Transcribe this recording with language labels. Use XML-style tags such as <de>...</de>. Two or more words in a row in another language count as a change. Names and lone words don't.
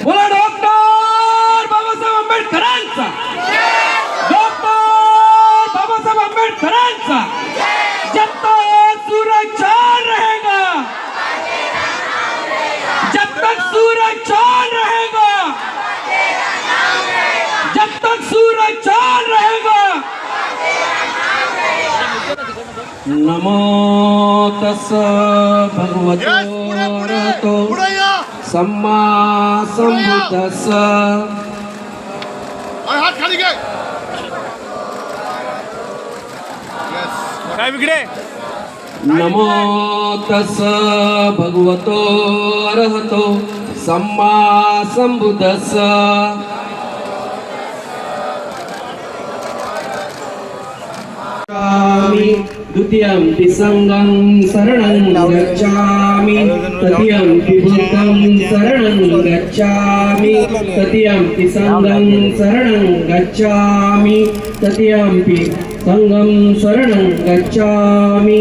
<mr>बोला डॉक्टर बाबासाहेब आंबेडकरांचा, डॉक्टर बाबासाहेब आंबेडकरांचा।</mr> <hi>जब तक सूरज चांद रहेगा, जब तक सूरज चांद रहेगा, जब तक सूरज चांद रहेगा।</hi> <pi>नमो तस्स भगवतो अरहतो सम्मा संबुद्धस्स।</pi> <mr>हात खाली घे। काय बिगडे?</mr> <pi>नमो तस्स भगवतो अरहतो सम्मा संबुद्धस्स। द्वितीयं संघं शरणं गच्छामि, तृतीयं बुद्धं शरणं गच्छामि, तृतीयं संघं शरणं गच्छामि, तृतीयं संघं शरणं गच्छामि।</pi>